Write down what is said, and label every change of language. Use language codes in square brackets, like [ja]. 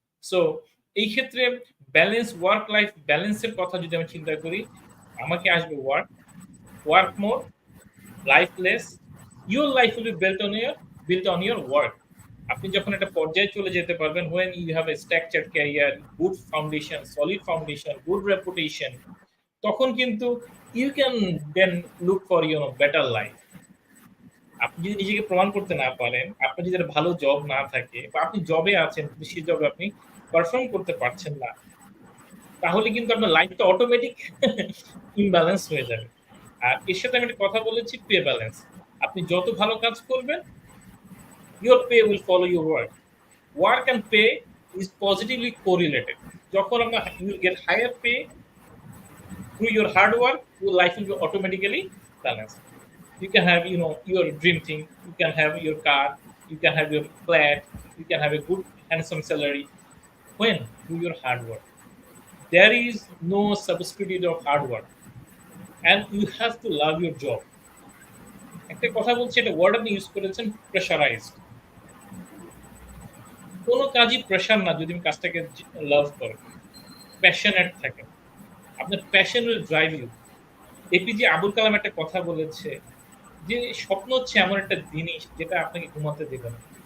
[bn] So এই ক্ষেত্রে balance, work life ব্যালেন্সের কথা যদি আমি চিন্তা করি, আমাকে আসবে [en] Work more, life less. Your life will be built on your work. [bn] আপনি যখন একটা পর্যায়ে চলে যেতে পারবেন, [en] when you have a structured career, good foundation, solid foundation, good reputation, [bn] তখন কিন্তু [en] you can then look for better life. [bn] আপনি যদি নিজেকে প্রমাণ করতে না পারেন, আপনার যদি একটা ভালো জব না থাকে বা আপনি জবে আছেন কিন্তু সেই জবে আপনি পারফর্ম করতে পারছেন না, তাহলে কিন্তু আপনার লাইফটা অটোমেটিক ইমব্যালেন্স হয়ে যাবে। আর এর সাথে আমি একটা কথা বলেছি, পে ব্যালেন্স। আপনি যত ভালো কাজ করবেন, [en] your pay will follow your work. Work and pay is positively correlated. [bn] যখন আমরা [en] you will get higher pay through your hard work, your life will be automatically balanced. You can have your dream thing, you can have your car, you can have your flat, you can have a good handsome salary when through your hard work. There is no substitute of hard work, and you have to love your job. [bn] একটা কথা বলছি, একটা word আপনি use করেছেন, pressurised. কোনো কাজই pressure না যদি আমি কাজটাকে লাভ করেন, প্যাশনেট থাকেন। আপনার passion [en] Will drive you. [bn] APJ Abul Kalam একটা কথা বলেছে যে স্বপ্ন হচ্ছে এমন একটা জিনিস যেটা আপনাকে ঘুমাতে দেবে না।